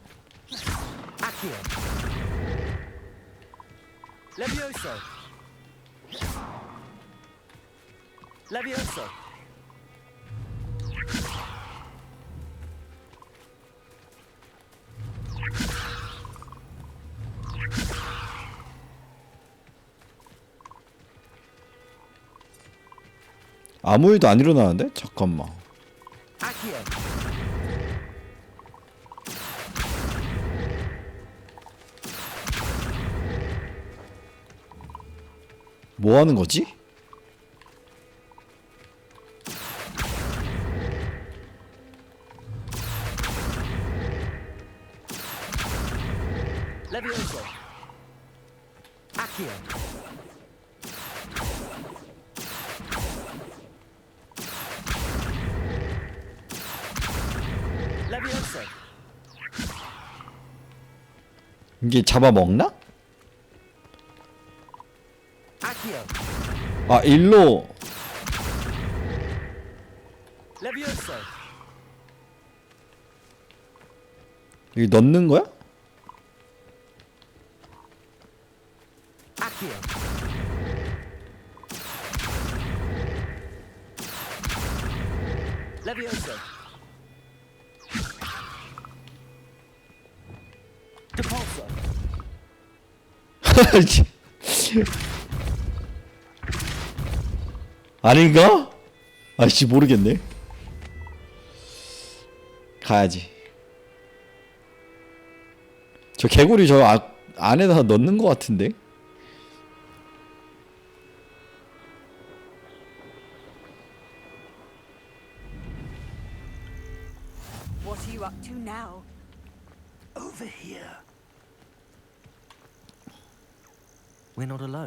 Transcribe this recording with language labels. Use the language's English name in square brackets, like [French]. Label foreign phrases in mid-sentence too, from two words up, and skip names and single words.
[Latin] Accio. Levioso. Levioso. [Korean] 아무 일도 안 일어나는데? 잠깐만. [Latin] Accio. [Korean] 뭐 하는 거지? [Latin] Levioso. Accio. Levioso. [Korean] 이게 잡아먹나? [Latin] Accio. [Korean] 아, 일로. [Latin] Levioso. [Korean] 여기 넣는 거야? [Latin] Accio. Levioso. Depulso. [Korean] 아닌가? 아씨 모르겠네. 가야지. 저 개구리 저 안에다 넣는 것 같은데? [English] What are you up to now? Over here. We're not alone.